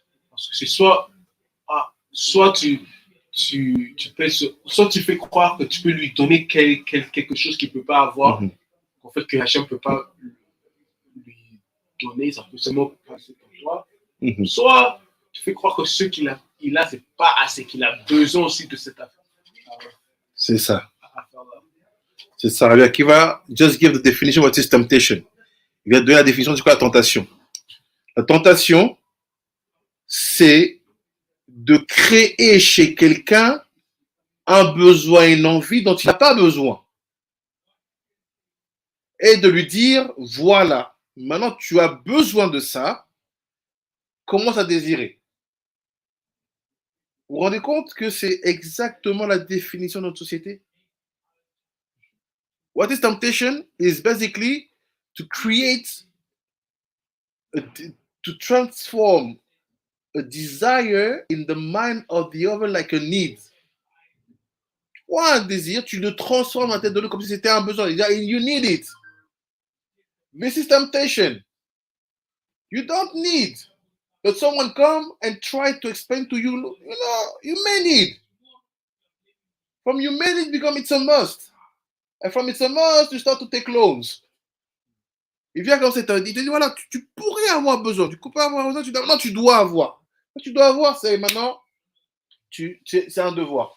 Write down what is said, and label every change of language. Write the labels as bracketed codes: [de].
[fr] Parce que c'est soit tu fais croire que tu peux lui donner quelque chose qu'il ne peut pas avoir, en fait que Hachem ne peut pas lui donner, ça peut seulement passer pour toi. Soit tu fais croire que ce qu'il a, c'est pas assez, qu'il a besoin aussi de cette affaire. C'est ça. C'est ça. [en] Rabbi Akiva just give the definition of what is temptation. [fr] Il va donner la définition de quoi la tentation. La tentation, c'est de créer chez quelqu'un un besoin, une envie dont il n'a pas besoin. Et de lui dire, voilà, maintenant tu as besoin de ça, commence à désirer. Vous vous rendez compte que c'est exactement la définition de notre société? [en] What is temptation is basically to create, to transform a desire in the mind of the other like a need. [fr] Ou un désir, tu le transformes dans la tête de l'autre comme si c'était un besoin. [en] You need it. This is temptation. You don't need. But someone come and try to explain to you, you may need. From you may need become it's a must. And from it's a must, you start to take loans. [fr] Il vient comme ça, il te dit, voilà, tu pourrais avoir besoin. Tu pourrais avoir besoin, non, tu dois avoir. Ce que tu dois avoir, c'est maintenant, c'est un devoir.